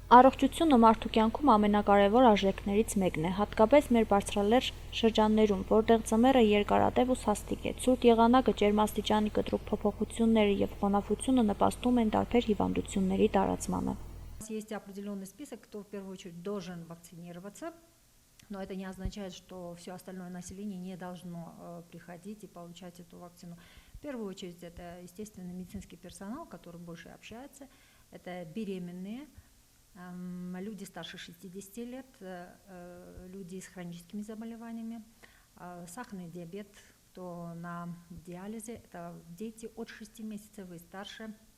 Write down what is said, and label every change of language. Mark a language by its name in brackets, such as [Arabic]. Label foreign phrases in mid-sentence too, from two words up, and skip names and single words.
[Armenian] Առողջությունը մարդու կյանքում ամենակարևոր արժեքներից մեկն է, հատկապես մեր բարձրալեռ շրջաններում, որտեղ ձմեռը երկարատև ու սաստիկ է, ցուրտ եղանակը, ջերմաստիճանի կտրուկ փոփոխությունները և խոնավությունը նպաստում են տարբեր հիվանդությունների տարածմանը։ [Russian] Есть определенный список, кто в первую очередь должен вакцинироваться, но это не означает, что все остальное население не должно приходить и получать эту вакцину. В первую очередь это, естественно, медицинский персонал, который больше общается, это беременные, люди старше 60 лет, люди с хроническими заболеваниями, сахарный диабет, кто на диализе, это дети от 6 месяцев и старше.